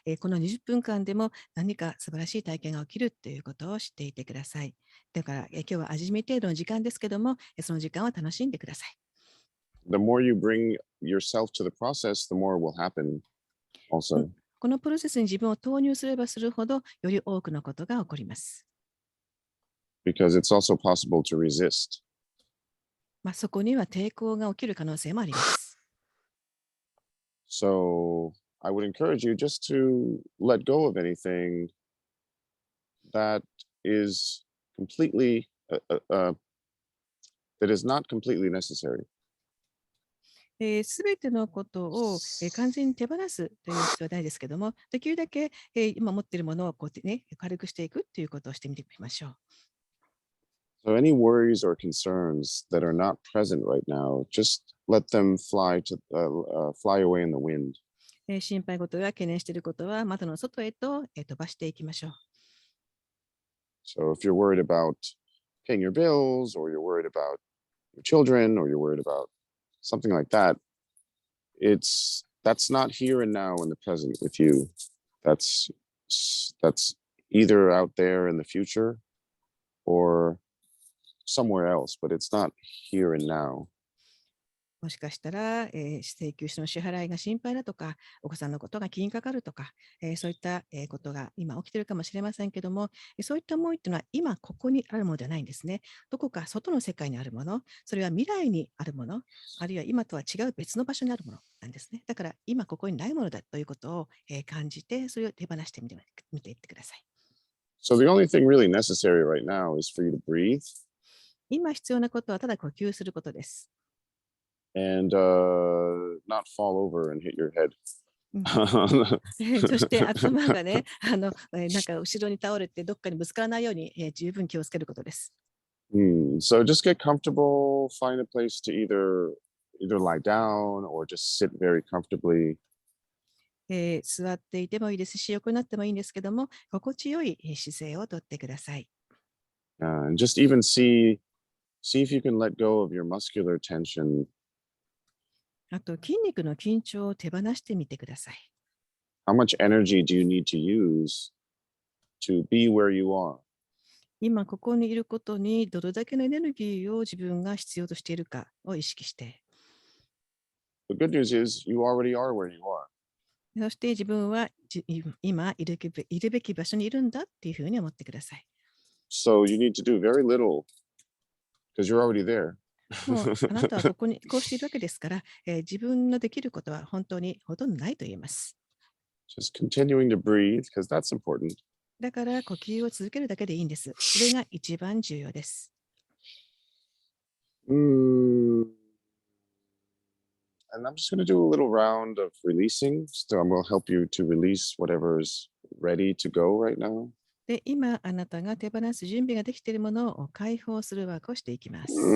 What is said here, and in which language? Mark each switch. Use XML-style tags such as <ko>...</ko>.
<ja>この20分間でも何か素晴らしい体験が起きるということを知っていてください。だから、今日は初め程度の時間ですけども、その時間を楽しんでください。</ja> <en>The more you bring yourself to the process, the more will happen also.</en> <ja>このプロセスに自分を投入すればするほど、より多くのことが起こります。</ja> <en>Because it's also possible to resist.</en> <ja>そこには抵抗が起きる可能性もあります。</ja> <en>So I would encourage you just to let go of anything that is completely, that is not completely necessary.</en> <ja>すべてのことを完全に手放すという必要はないですけども、できるだけ今持っているものを軽くしていくということをしてみてみましょう。</ja> <en>So any worries or concerns that are not present right now, just let them fly away in the wind.</en> <ja>心配事や懸念していることは窓の外へと飛ばしていきましょう。</ja> <en>So if you're worried about paying your bills, or you're worried about your children, or you're worried about something like that, that's not here and now in the present with you. That's either out there in the future or somewhere else, but it's not here and now.</en> <ja>もしかしたら、請求書の支払いが心配だとか、お子さんのことが気にかかるとか、そういった、ことが今起きているかもしれませんけども、そういった思いというのは今ここにあるものではないんですね。どこか外の世界にあるもの、それは未来にあるもの、あるいは今とは違う別の場所にあるものなんですね。だから今ここにないものだということを、感じて、それを手放してみていってください。</ja> <en>So the only thing really necessary right now is for you to breathe.</en> <ja>今必要なことはただ呼吸することです。</ja> <en>And not fall over and hit your head.</en> <ja>そして頭がね、なんか後ろに倒れてどっかにぶつからないように、十分気をつけることです。</ja> <en>So just get comfortable, find a place to either lie down or just sit very comfortably.</en> <ja>座っていてもいいですし、横になってもいいんですけども、心地よい姿勢をとってください。</ja> <en>And just even see if you can let go of your muscular tension.</en> <ja>あと、筋肉の緊張を手放してみてください。</ja> <en>How much energy do you need to use to be where you are?</en> <ja>今ここにいることにどれだけのエネルギーを自分が必要としているかを意識して。</ja> <en>The good news is you already are where you are.</en> <ja>そして自分は今いるべき場所にいるんだっていうふうに思ってください。</ja> <en>So you need to do very little because you're already there.</en> <ja>もうあなたはここにこうしているわけですから、自分のできることは本当にほとんどないと言えます。</ja> <en>Just continuing to breathe, because that's important.</en> <ja>だから呼吸を続けるだけでいいんです。それが一番重要です。</ja> <en>And I'm just going to do a little round of releasing. So I'm going to help you to release whatever is ready to go right now.</en> <ja>で、今あなたが手放す準備ができているものを解放するワークをしていきます。</ja>